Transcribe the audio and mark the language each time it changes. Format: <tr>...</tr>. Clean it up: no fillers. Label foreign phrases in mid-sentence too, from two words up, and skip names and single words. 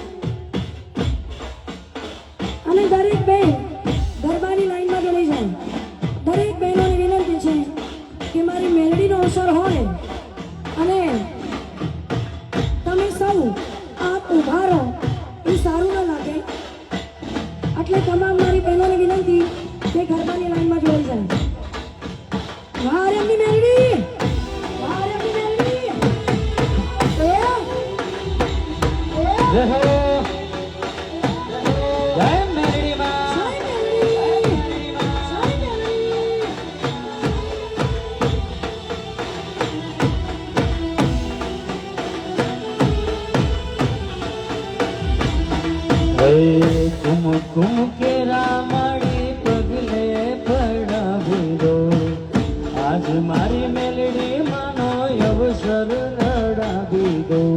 <gu>અને દરેક બહેન ગરબાની લાઈનમાં જોડાઈ જાય દરેક બહેનોની વિનંતી છે કે મારી મેલડીનો અવસર હોય અને તમે સૌ આપ ઊભા રહો એ સારું ન લાગે એટલે તમામ મારી બહેનોની વિનંતી કે ગરબાની લાઈનમાં જોડાઈ જાય વાહ રે એમની મેલડી વાહ રે એમની મેલડી</gu> <hi>जय हो जय मेलडी माँ</hi> <gu>જય મેલડી જય મેલડી કુમ કુમ કે રામાડી પગલે પડાવી દો આજ મારી મેલડી માનો અવસર લડાવી દો</gu>